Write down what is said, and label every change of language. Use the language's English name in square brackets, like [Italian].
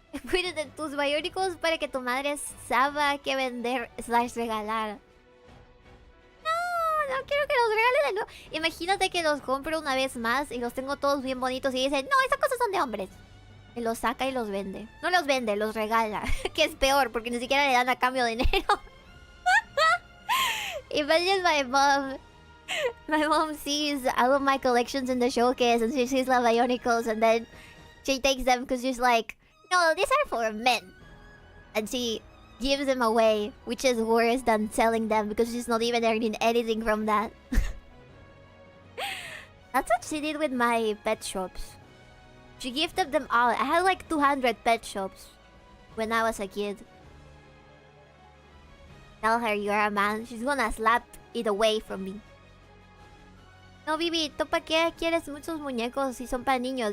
[Spanish] Cuídate de tus periódicos para que tu madre sepa que vender slash regalar. No quiero que los regale de nuevo. Imagínate que los compro una vez más y los tengo todos bien bonitos y dicen, no, esas cosas son de hombres. Y los saca y los vende. No los vende, los regala. Que es peor, porque ni siquiera le dan a cambio de dinero. [English] Imagine my mom sees all of my collections in the showcase and she sees the Bionicles and then She takes them because she's like, no, these are for men. And she gives them away, which is worse than selling them because she's not even earning anything from that. That's what she did with my pet shops. She gifted them all. I had like 200 pet shops when I was a kid. Tell her you're a man. She's gonna slap it away from me. [Spanish] No, Bibi, ¿tú para qué quieres muchos muñecos si son para niños?